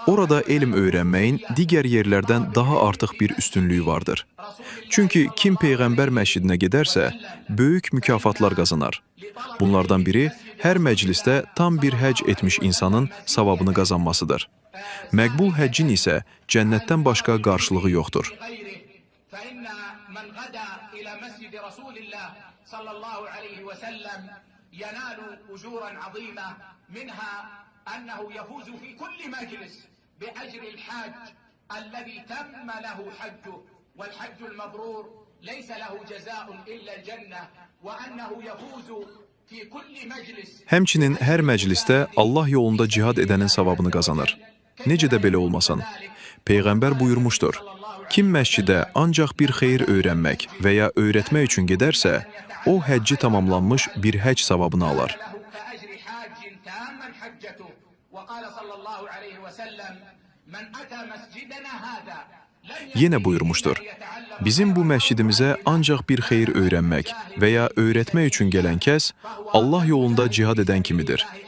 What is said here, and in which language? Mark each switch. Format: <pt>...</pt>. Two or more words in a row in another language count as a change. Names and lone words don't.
<az>Orada elm öyrənməyin digər yerlərdən daha artıq bir üstünlüyü vardır. Çünki kim Peyğəmbər məscidinə gedərsə, böyük mükafatlar qazanar. Bunlardan biri, hər məclisdə tam bir həcc etmiş insanın savabını qazanmasıdır. Məqbul həccin isə cənnətdən başqa qarşılığı yoxdur.</az> <ar>أنه يفوز في كل مجلس بأجر الحاج الذي تم له حجه والحج المبرور ليس له جزاء إلا الجنة وأنه يفوز في كل مجلس.</ar> <az>Həmçinin hər məclisdə Allah yolunda cihad edənin savabını qazanır. Necə də belə olmasın? Peyğəmbər buyurmuşdur: kim məscidə ancaq bir xeyir öyrənmək və ya öyrətmək üçün gedərsə, o həcci tamamlanmış bir həcc savabını alar. Yenə buyurmuşdur: bizim bu məscidimizə ancaq bir xeyir öyrənmək və ya öyrətmək üçün gələn kəs, Allah yolunda cihad edən kimidir.</az>